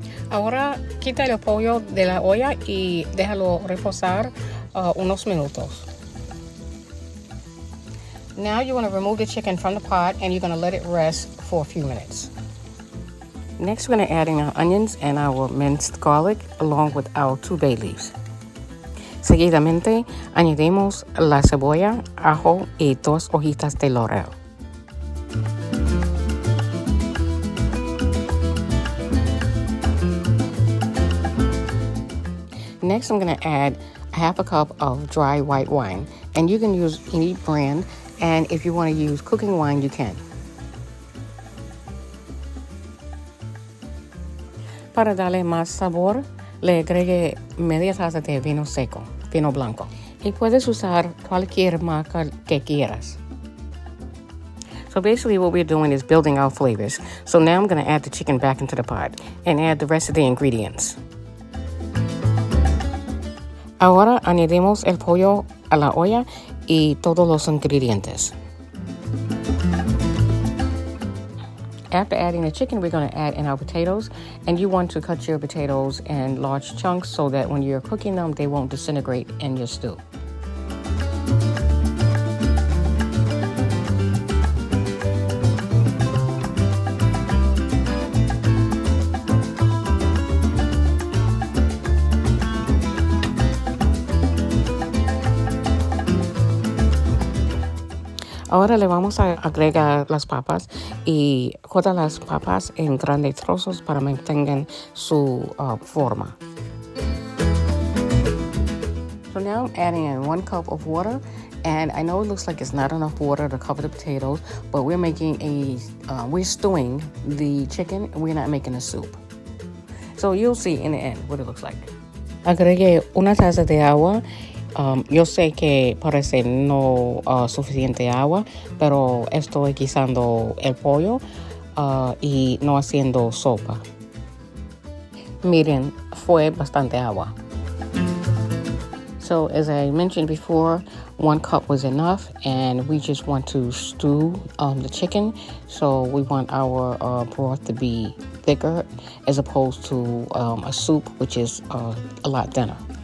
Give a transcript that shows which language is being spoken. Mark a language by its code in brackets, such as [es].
[es] Ahora quita el pollo de la olla y déjalo reposar unos minutos. [en] Now you want to remove the chicken from the pot and you're going to let it rest for a few minutes. Next we're going to add in our onions and our minced garlic along with our 2 bay leaves. [es] Seguidamente añadimos la cebolla, ajo y 2 hojitas de laurel. [en] Next, I'm going to add half a cup of dry white wine, and you can use any brand, and if you want to use cooking wine, you can. [es] Para darle más sabor, le agregue media taza de vino seco, vino blanco, y puedes usar cualquier marca que quieras. [en] So basically what we're doing is building our flavors. So now I'm going to add the chicken back into the pot and add the rest of the ingredients. [es] Ahora añadimos el pollo a la olla y todos los ingredientes. [en] After adding the chicken, we're going to add in our potatoes, and you want to cut your potatoes in large chunks so that when you're cooking them, they won't disintegrate in your stew. [es] Ahora le vamos a agregar las papas y corta las papas en grandes trozos para mantener su forma. [en] So now I'm adding in 1 cup of water And I know it looks like it's not enough water to cover the potatoes, but we're making we're stewing the chicken. We're not making a soup. So you'll see in the end what it looks like. [es] Agregué una taza de agua. Yo sé que parece no suficiente agua, pero estoy guisando el pollo y no haciendo sopa. Miren, fue bastante agua. [en] So as I mentioned before, 1 cup was enough, and we just want to stew the chicken. So we want our broth to be thicker as opposed to a soup, which is a lot thinner.